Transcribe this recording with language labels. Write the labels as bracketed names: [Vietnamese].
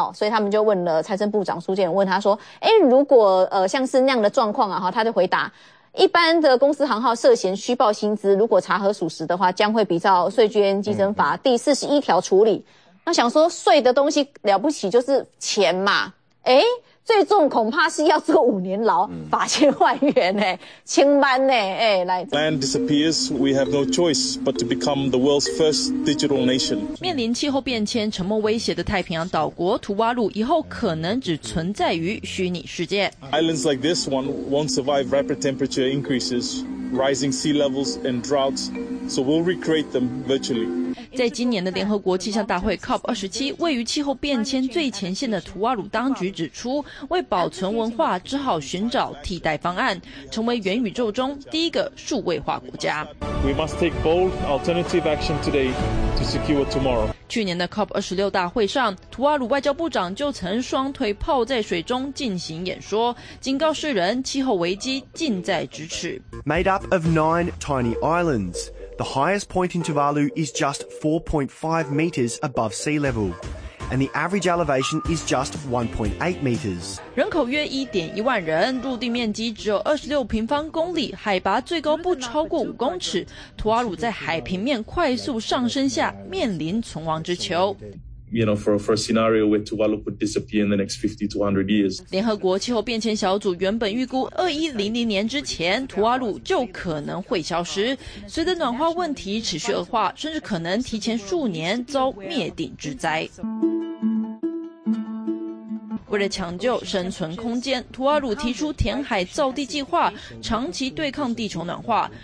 [Chinese] 所以他们就问了财政部长苏建荣，问他说如果像是那样的状况啊，他就回答一般的公司行号涉嫌虚报薪资，如果查核属实的话，将会比照税捐稽征法第41条处理。那想说税的东西了不起就是钱嘛，诶，最重恐怕是要做五年牢，罚千万元呢，千万呢，哎，来。 [English] Land disappears, we have no choice but to become the world's first digital nation. [Chinese] 面临气候变迁沉默威胁的太平洋岛国图瓦鲁，以后可能只存在于虚拟世界。 [English] Islands like this one won't survive rapid temperature increases, rising sea levels and droughts, so we'll recreate them virtually. [Chinese] 在今年的联合国气象大会 COP27 位于气候变迁最前线的图瓦鲁当局指出，为保存文化只好寻找替代方案，成为元宇宙中第一个数位化国家。 [English] We must take bold alternative action today to secure tomorrow. [Chinese] 去年的 COP26 大会上，图瓦鲁外交部长就曾双腿泡在水中进行演说，警告世人气候危机近在咫尺。 [English] Made up of 9 tiny islands,The highest point in Tuvalu is just 4.5 meters above sea level, and the average elevation is just 1.8 meters. [Chinese] 人口约 1.1 万人，陆地面积只有26平方公里，海拔最高不超过5公尺。图瓦鲁在海平面快速上升下面临存亡之秋。 [English] You know, for a scenario where Tuvalu could disappear in the next 50 to 100 years. [Chinese] 联合国气候变迁小组原本预估2100年之前图瓦鲁就可能会消失，随着暖化问题持续恶化，甚至可能提前数年遭灭顶之灾。为了抢救生存空间，图瓦鲁提出填海造地计划，长期对抗地球暖化。